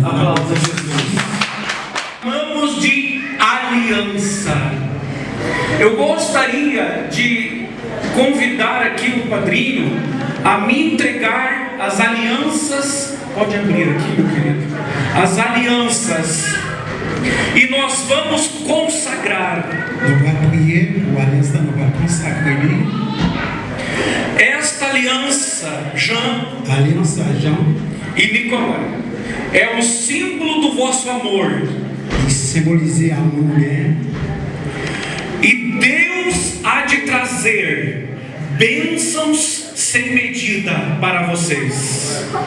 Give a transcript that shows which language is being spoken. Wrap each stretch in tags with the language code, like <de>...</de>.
<pt>Aplausos a Jesus. Chamamos de aliança. Eu gostaria de convidar aqui o padrinho a me entregar as alianças. Pode abrir aqui, meu querido. As alianças. E nós vamos consagrar.</pt> <fr>Nous allons prier pour l'instant, nous allons consacrer</fr> <pt>Esta aliança, Jean Aliança Jean e Nicolas, é o símbolo do vosso amor.</pt> <fr>qui symbolisait amour.</fr> <pt>E Deus há de trazer bênçãos sem medida para vocês.</pt>